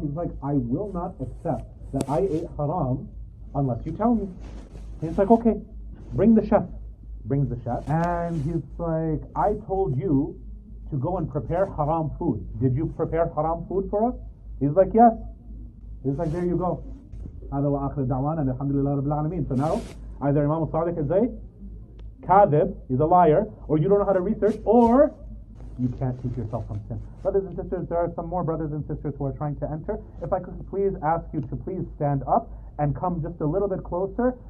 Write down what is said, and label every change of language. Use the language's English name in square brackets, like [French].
[English] He's like, I will not accept that I ate haram unless you tell me. He's like, okay, bring the chef. Brings the chef, and he's like, I told you to go and prepare haram food. Did you prepare haram food for us? He's like, yes. He's like, there you go. [Arabic] هذا وآخر دعوانا الحمد لله رب العالمين. [English] So now, either Imam al-Sadiq is a kadhib, he's a liar, or you don't know how to research, or you can't keep yourself from sin. Brothers and sisters, there are some more brothers and sisters who are trying to enter. If I could please ask you to please stand up and come just a little bit closer.